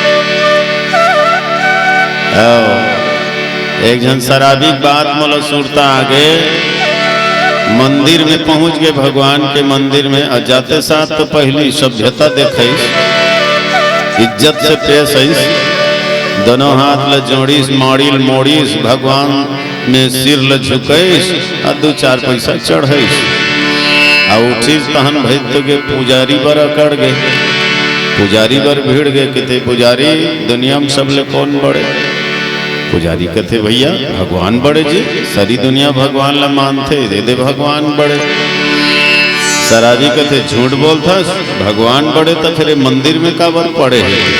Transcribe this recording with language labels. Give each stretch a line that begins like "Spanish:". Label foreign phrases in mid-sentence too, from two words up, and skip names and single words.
Chhattisgarhi: एक जन शराबी बात मोला सुरता आगे मंदिर में पहुंच गए भगवान के मंदिर में और जाते साथ तो पहली सभ्यता देखे इज्जत से पेश है दोनों हाथ ल जोड़ीस माड़ील मोड़ीस भगवान में सिर ल झुकैस और 2-4 पैसा चढ़ैस आ उठीस तहन भई तो के पुजारी बर अकड़ गए पुजारी बर भीड़ गए कहते पुजारी दुनिया में सब ले कौन बड़े पुजारी कहते भैया भगवान बड़े जी सारी दुनिया भगवान ला मानते दे भगवान बड़े। शराबी कहते झूठ बोलता भगवान बड़े तो फिर मंदिर में काबर पड़े है।